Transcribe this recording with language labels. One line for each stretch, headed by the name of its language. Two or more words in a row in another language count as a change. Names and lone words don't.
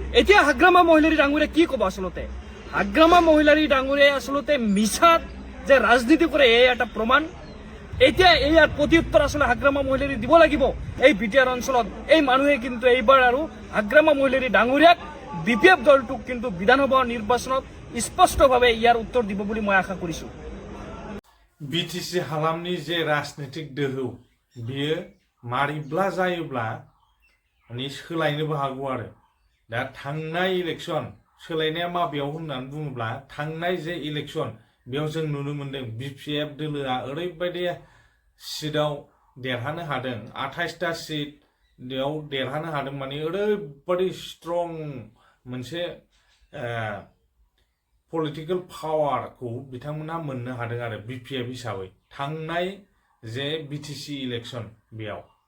Assamese: এতিয়া হাগ্ৰামা মহিলাৰী ডাঙৰীয়া কি ক'ব আচলতে হাগ্ৰামা মহিলাৰী ডাঙৰীয়াই আচলতে মিছাত যে ৰাজনীতি কৰে এই এটা প্ৰমাণ এতিয়া ইয়াৰ প্ৰত্যুত্তৰ আসলে হাগ্ৰামা মহিলাৰী দিব লাগিব এই বিটিআৰ অঞ্চলত এই মানুহে কিন্তু এইবাৰ আৰু হাগ্ৰামা মহিলাৰী ডাঙৰীয়াক বিপিএফ দলটোক কিন্তু বিধানসভা নিৰ্বাচনত স্পষ্টভাৱে ইয়াৰ উত্তৰ দিব বুলি মই আশা কৰিছো
Bodo: বিটিসি हालामनि जे राजनीतिक दोहौ बियो मारिब्ला जायोब्ला माने सोलायनोबो हागौ आरो दा थांनाय इलेक्शन सोलायनाया माबेयाव होननानै बुङोब्ला थांनाय जे इलेक्शन बेयाव जों नुनो मोनदों बिपिएफ दोलोआ ओरैबायदि सिटआव देरहानो हादों 28टा सिटआव देरहानो हादों माने ओरैबायदि स्ट्रं मोनसे
English: political powerखौ
Bodo: बिथांमोना मोननो हादों आरो बिपिएफ हिसाबै थांनाय जे बिटिसि इलेक्शन बेयाव